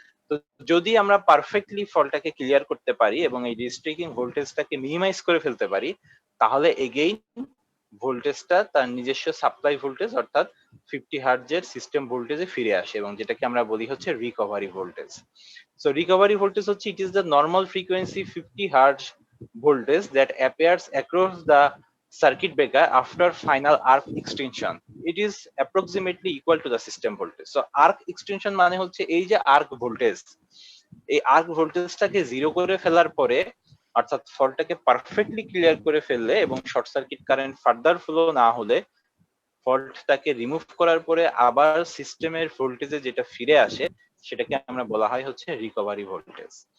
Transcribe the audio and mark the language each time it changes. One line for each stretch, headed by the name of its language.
Bangla: তো যদি আমরা পারফেক্টলি ফলটাকে ক্লিয়ার করতে পারি এবং এই রিস্ট্রেকিং ভোল্টেজটাকে মিনিমাইজ করে ফেলতে পারি, তাহলে এগেইন ভোল্টেজটা তার নিজস্ব সাপ্লাই ভোল্টেজ অর্থাৎ 50 হার্টজের সিস্টেম ভোল্টেজে ফিরে আসে এবং যেটাকে আমরা বলি হচ্ছে recovery voltage. So recovery voltage হচ্ছে
English: It is the normal frequency 50 hertz voltage that appears across the circuit breaker after final arc extension. It is approximately equal to the system voltage.
Bangla: So arc extension মানে হচ্ছে এই যে arc voltage, এই arc ভোল্টেজটাকে zero করে ফেলার পরে অর্থাৎ ফল্টটাকে perfectly clear করে ফেললে এবং short circuit current further flow না হলে ফল্টটাকে রিমুভ করার পরে আবার সিস্টেমের ভোল্টেজে যেটা ফিরে আসে সেটাকে আমরা বলা হয় হচ্ছে রিকভারি ভোল্টেজ।